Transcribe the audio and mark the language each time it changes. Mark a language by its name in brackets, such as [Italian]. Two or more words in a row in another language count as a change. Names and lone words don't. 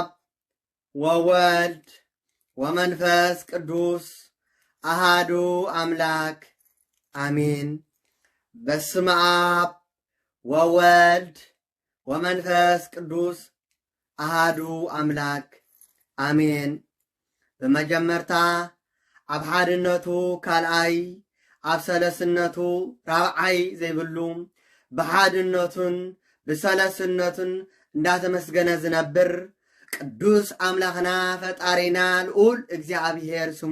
[Geez] ወወልድ ወመንፈስ ቅዱስ አሃዱ አምላክ አሜን። በስመ አብ ወወልድ ወመንፈስ ቅዱስ አሃዱ አምላክ አሜን። [Tigrinya] በመጀመርታ ኣብ ሓድነቱ ካልኣይ ኣብ ሰለስነቱ ራብዓይ ዘይብሉ ብሓድነቱን ብሰለስነቱን እንዳተመስገነ ዝነብር ቅዱስ አምላኽና ፈጣሪና ልዑል እግዚአብሔር ስሙ